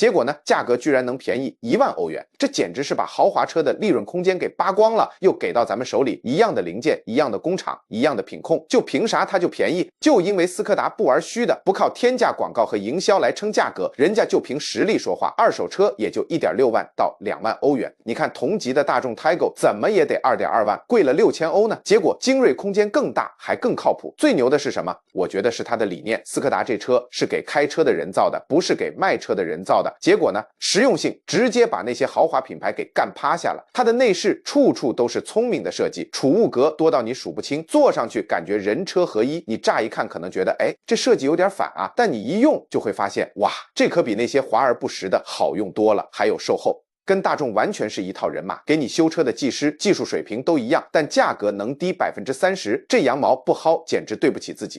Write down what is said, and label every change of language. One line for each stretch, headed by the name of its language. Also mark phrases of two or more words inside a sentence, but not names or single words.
Chinese: 結果呢，價格居然能便宜1萬歐元，這簡直是把豪華車的利潤空間給扒光了，又給到咱們手裡一樣的零件、一樣的工厂、一樣的品控，就憑啥它就便宜？就因為斯柯達不玩虛的，不靠天價廣告和營銷來撐價格，人家就憑實力說話。二手車也就1.6萬到2萬歐元。你看同級的大眾 Taygo 怎麼也得2.2萬，貴了6000歐呢。結果精銳空間更大，還更靠譜。最牛的是什麼？我覺得是它的理念。斯柯達這車是給開車的人造的，不是給賣車的人造的。結果呢，實用性直接把那些豪華品牌給幹趴下了。它的內飾處處都是聰明的設計，儲物格多到你數不清，坐上去感覺人車合一。你乍一看可能覺得，哎，這設計有點反啊，但你一用就會發現，哇，這可比那些華而不實的好用多了，還有售後。跟大眾完全是一套人馬，給你修車的技師技術水平都一樣，但價格能低30%，這羊毛不薅簡直對不起自己。